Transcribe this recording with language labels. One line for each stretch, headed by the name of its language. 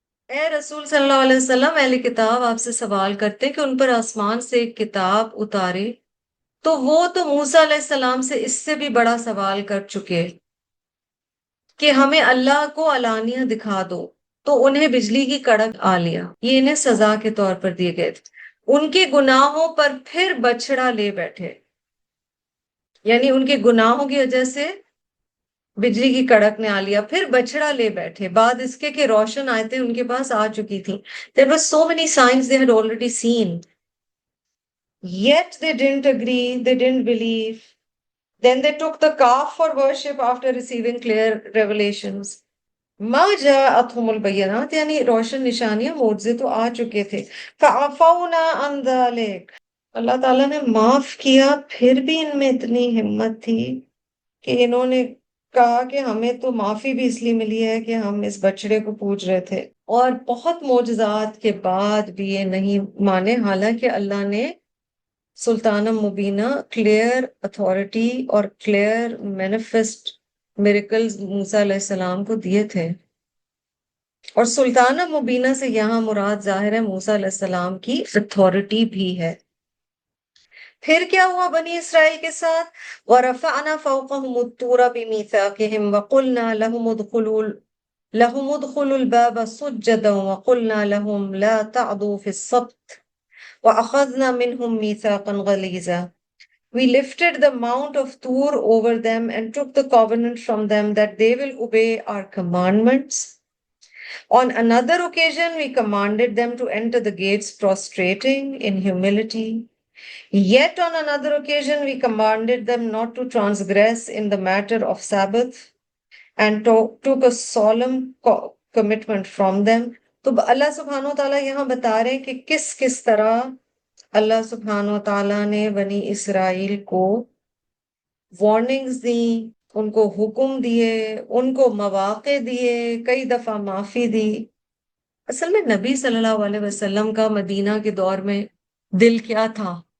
Urdu: اے رسول صلی اللہ علیہ وسلم، اہل کتاب آپ سے سوال کرتے ہیں کہ ان پر آسمان سے ایک کتاب اتارے، تو وہ تو موسیٰ علیہ السلام سے اس سے بھی بڑا سوال کر چکے کہ ہمیں اللہ کو علانیہ دکھا دو، تو انہیں بجلی کی کڑک آ لیا. یہ انہیں سزا کے طور پر دیے گئے تھے. ان کے گناہوں پر پھر بچڑا لے بیٹھے، یعنی ان کے گناہوں کی وجہ سے بجلی کی کڑک نے آ لیا، پھر بچڑا لے بیٹھے. بعد اس کے کہ روشن آیتیں ان کے پاس آ چکی تھیں.
English: There were so many signs they had already seen. Yet they didn't agree, they didn't believe. Then they took the calf for worship after receiving clear revelations.
Arabic: ما جاءتهم البینات،
Urdu: یعنی روشن نشانیاں معجزے تو آ چکے تھے.
Arabic: فعفونا عن ذلك،
Urdu: اللہ تعالیٰ نے معاف کیا. پھر بھی ان میں اتنی ہمت تھی کہ انہوں نے کہا کہ ہمیں تو معافی بھی اس لیے ملی ہے کہ ہم اس بچڑے کو پوج رہے تھے. اور بہت معجزات کے بعد بھی یہ نہیں مانے، حالانکہ اللہ نے سلطانہ مبینہ
English: clear authority اور clear manifest miracles
Urdu: موسیٰ علیہ السلام کو دیے تھے. اور سلطانہ مبینہ سے یہاں مراد ظاہر ہے موسیٰ علیہ السلام کی اتھارٹی بھی ہے. پھر کیا ہوا بنی اسرائیل کے ساتھ؟
Arabic: وَرَفَعْنَا فَوْقَهُمُ الطُّورَ بِمِيثَاقِهِمْ وَقُلْنَا لَهُمُ ادْخُلُوا لهم ادخلوا الباب سجدا وقلنا لهم لا تعدوا في السبت وأخذنا منهم ميثاقا غليظا.
English: We lifted the mount of Tur over them and took the covenant from them that they will obey our commandments. On another occasion, we commanded them to enter the gates prostrating in humility. Yet on another occasion, we commanded them not to transgress in the matter of Sabbath and took a solemn commitment from them.
Urdu: تو اللہ سبحانہ و تعالیٰ یہاں بتا رہے ہیں کہ کس کس طرح اللہ سبحانہ و تعالیٰ نے بنی اسرائیل کو وارننگز دی، ان کو حکم دیے، ان کو مواقع دیے، کئی دفعہ معافی دی۔ اصل میں نبی صلی اللہ علیہ وسلم کا مدینہ کے دور میں دل کیا تھا؟